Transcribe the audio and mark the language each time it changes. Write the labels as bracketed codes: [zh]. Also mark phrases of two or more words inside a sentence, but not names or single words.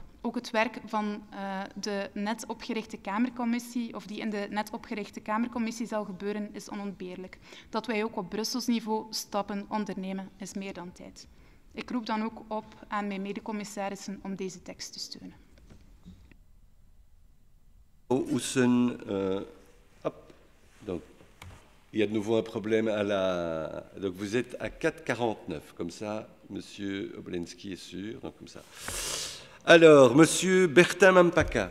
[nl] Ook het werk van de net opgerichte Kamercommissie, of die in de net opgerichte Kamercommissie zal gebeuren, is onontbeerlijk. Dat wij ook op Brussels niveau stappen ondernemen, is meer dan tijd. Ik roep dan ook op aan mijn medecommissarissen om deze tekst te steunen. [fr] Donc, il y a de nouveau un problème à la... Donc vous êtes à 4,49, comme ça, Monsieur Oblensky est sûr, donc comme ça. Alors, Monsieur Bertin Mampaka.